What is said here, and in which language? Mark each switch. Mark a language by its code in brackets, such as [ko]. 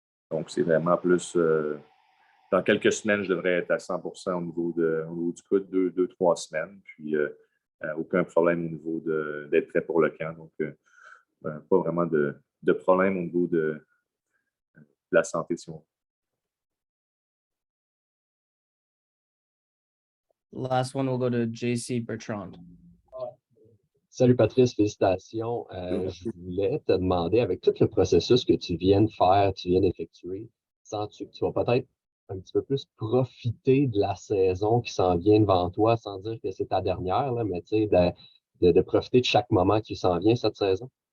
[fr] Donc, c'est vraiment plus. Dans quelques semaines, je devrais être à 100% au niveau du coude, 2-3 semaines. Puis, aucun problème au niveau d'être prêt pour le camp. Donc, pas vraiment de problème au niveau de la santé, si on veut. [en] Last one will go to JC Bertrand. [fr] Salut Patrice, félicitations. Je voulais te demander, avec tout le processus que tu viens de faire, tu viens d'effectuer, sens-tu que tu vas peut-être un petit peu plus profiter de la saison qui s'en vient devant toi, sans dire que c'est ta dernière, là, mais tu sais, de profiter de chaque moment qui s'en vient cette saison?